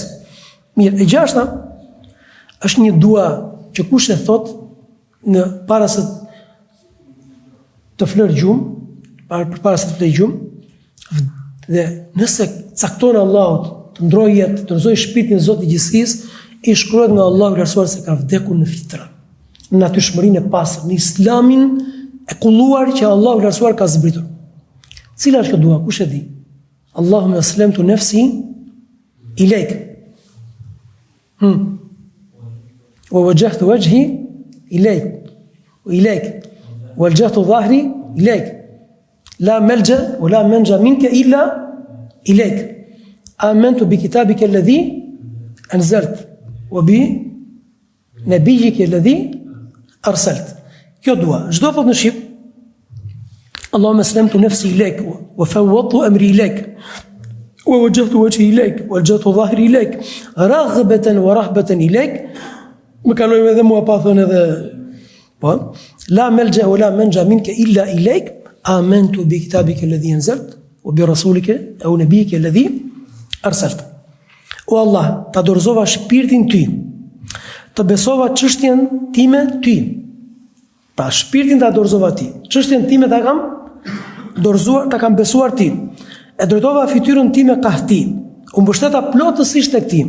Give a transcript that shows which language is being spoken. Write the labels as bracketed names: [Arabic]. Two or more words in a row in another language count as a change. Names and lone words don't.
[Albanian] Mirë, e gjashta është një dua që kush e thot në para se të flër gjumë, përpara se të flej gjumë, dhe nëse cakton Allahut të ndrojë jetë, të rrëzoj shpirtin e Zotit gjithësisë, i shkruhet nga Allahu i Lartësuar se ka vdekur në fitra, në natyrshmërinë e pastër, në islamin e kulluar që Allahu i Lartësuar ka zbritur. Cila është kjo dua? Kush e di? [Arabic] اللهم أسلمت نفسي إليك. ووجهت وجهي إليك. وإليك والجهت ظهري إليك لا ملجأ ولا منجا منك إلا إليك آمنت بكتابك الذي أنزلت وبنبيك الذي أرسلت. [Albanian] Kjo dua, çdo thot në shqip, [Arabic] اللهم أسلمت نفسي إليك وفوضت أمري إليك ووجهت وجهي إليك وألجأت ظهري إليك رغبة ورهبة إليك. [Albanian] Më kalojmë edhe mua pa thënë edhe po, [Arabic] لا ملجأ ولا منجا منك إلا إليك، آمنت بكتابك الذي أنزلت، وبرسولك، ونبيك الذي أرسلت. [Albanian] O Allah, ta dorëzova shpirtin ty, të besova çështjen time ty. Pra shpirtin ta dorëzova ti, çështjen time ta kam dorëzuar, ta kam besuar ti. E drejtova fytyrën time ka ti. U mbështeta plotësisht tek ti.